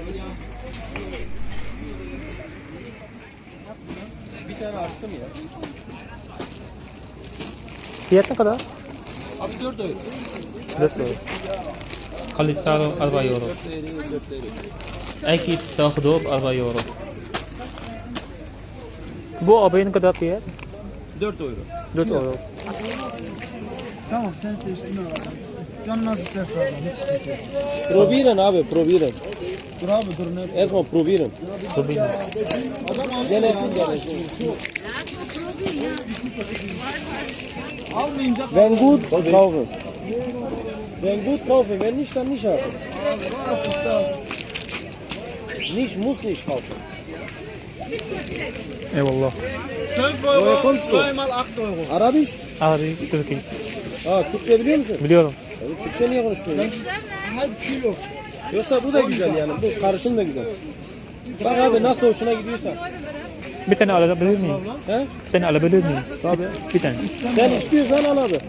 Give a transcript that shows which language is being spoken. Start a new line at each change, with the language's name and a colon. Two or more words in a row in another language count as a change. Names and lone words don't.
Arabic: فيها كذا؟
Turkish: Abi 4 euro. 4 euro.
Arabic: خلي سعره 4 يورو. أي كيس تاخده ب 4 يورو.
Turkish: Bu abinin kadar fiyat? 4 euro. 4 euro. Tamam sen seçtin abi. Can nasıl istersen abi. Hiç sıkıntı yok.
German: Probieren abi, probieren.
Turkish: Dur abi dur ne?
German: Erstmal probieren.
Turkish: Tabii. Denesin, denesin. Almayınca
German: Wenn gut, kaufen. Wenn gut, kaufen. Wenn nicht, dann nicht haben. Nicht, muss nicht kaufen.
Turkish: Eyvallah. 12
German: Woher kommst du? Zweimal 8 Euro. Arabisch?
Turkish: Abi Türkiye. Aa, Türkçe biliyor musun? Biliyorum. Türkçe niye konuşmuyorsun?
German: Halb kilo.
Turkish: Yoksa bu da güzel yani. Bu karışım da güzel. Bak abi nasıl hoşuna gidiyorsa. Bir tane alabilir miyim? He? Bir tane alabilir miyim? Tabii. Bir tane. Sen istiyorsan al abi.